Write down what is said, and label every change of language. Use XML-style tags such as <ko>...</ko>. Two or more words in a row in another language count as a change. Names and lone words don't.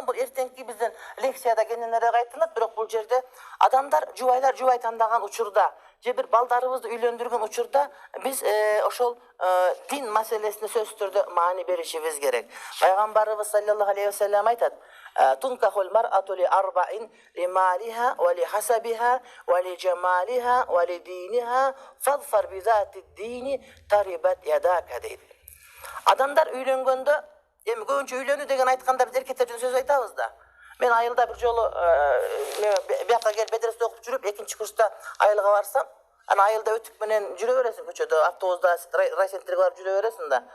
<ky>Бул эртеңки биздин лекцияда кененирээк айтылат, бирок бул жерде адамдар жубайлар жубай тандаган учурда же бир балдарыбызды үйлөндүргөн учурда биз ошол дин маселесине сөзсүз түрдө маани беришибиз керек. Пайгамбарыбыз</ky> <ar>صلى الله عليه وسلم</ar> <ky>айтат:</ky> <ar>"تنكح المرأة لأربع لمالها ولحسبها ولجمالها ولدينها فاظفر بذات الدين تربت يداك"</ar> <ky>дейт. Адамдар үйлөнгөндө, эми көбүнчө үйлөнүү деген айтканда биз эркектердин сөз айтабыз да. Мен айылда бир жолу бияка келип медреседе окуп жүрүп, экинчи курста айылга барсам, ана айылда өтүк менен жүрө бересиң көчөдө, автобуста райцентрге барып жүрө бересиң да.</ky>